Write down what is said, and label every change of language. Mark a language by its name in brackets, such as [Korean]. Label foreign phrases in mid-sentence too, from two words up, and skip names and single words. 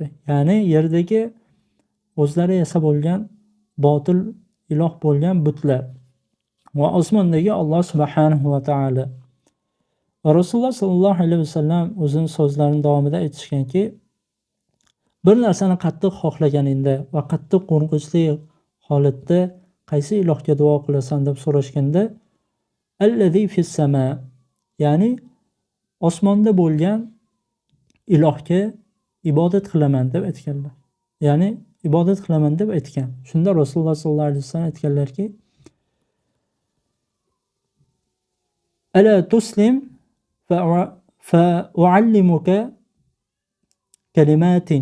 [Uzbek] Ya'ni yerdagi o'zlari yasab bo'lgan botil iloh bo'lgan butlar va osmondagi Alloh [Arabic] سبحانه وتعالى. [Uzbek] Va Rasululloh [Arabic] صلى الله عليه وسلم [Uzbek] o'zining so'zlarining davomida aytishganki, bir narsani qattiq xohlaganingda va qattiq qo'rqinchli holatda qaysi ilohga duo qilasan deb so'rashganda, [Arabic] الذي في السماء, [Uzbek] ya'ni osmonda bo'lgan ilohga ibodat qilaman deb aytganlar. Ya'ni ibodat qilaman deb aytgan. Shunda Rasululloh [Arabic] صلى الله عليه وسلم [Uzbek] aytganlarki, [Arabic] ألا تسلم فأعلمك كلمات.